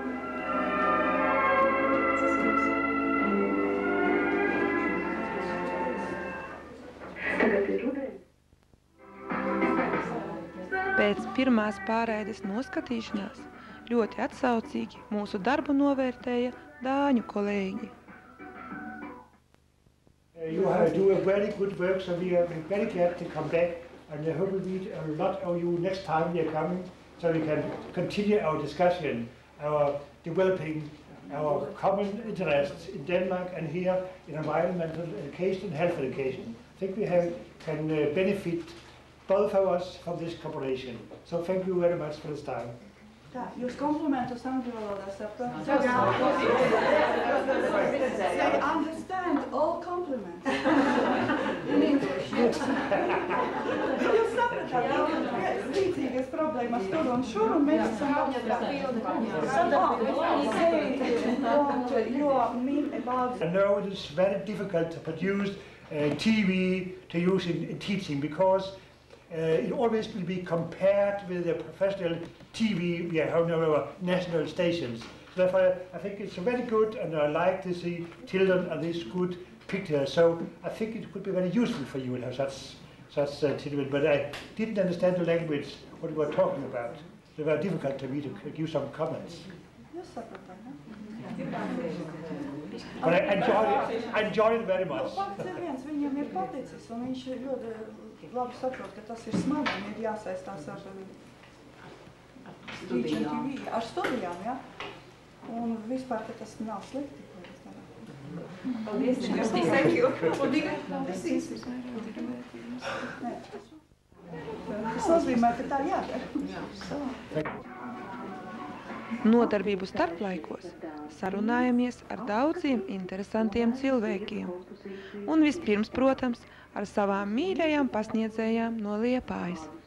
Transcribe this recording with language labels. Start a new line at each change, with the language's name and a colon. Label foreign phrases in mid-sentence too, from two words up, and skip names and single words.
Latvian: Tagad ir rudens. Pēc pirmās pārraides noskatīšanās ļoti atsaucīgi mūsu darbu novērtēja dāņu kolēģi.
English: You do a very good work, so we are very glad to come back, and I hope we meet a lot of you next time we are coming, so we can continue our discussion, our developing our common interests in Denmark and here in environmental education and health education. I think we can benefit both of us from this cooperation. So thank you very much for this time.
Latvian: Tā, jūs komplimentus angļu valodā saprotat?
English: They understand all compliments. In English.
Latvian: Jūs saprotat, līdzīgas problēmas tur un šur, un mēs esam apstrādāti.
English: I know it is very difficult to produce TV to use in teaching because it always will be compared with the professional TV we have on our national stations. So therefore, I think it's very good, and I like to see children on these good pictures. So I think it could be very useful for you to have such children. But I didn't understand the language, what you were talking about. It was very difficult to me to give some comments. But I enjoyed it very much.
Latvian: Viņam ir paticis, un viņš ļoti labi saprot, ka tas ir smagi, un ir jāsaistās ar studijām, ja? Un vispār, ka tas nav slikti, ko mēs darām. Paldies,
English: thank you.
Latvian: Tas nozīmē, ka tā jādara. Nodarbību starplaikos sarunājamies ar daudziem interesantiem cilvēkiem. Un vispirms, protams, ar savām mīļajām pasniedzējām no Liepājas.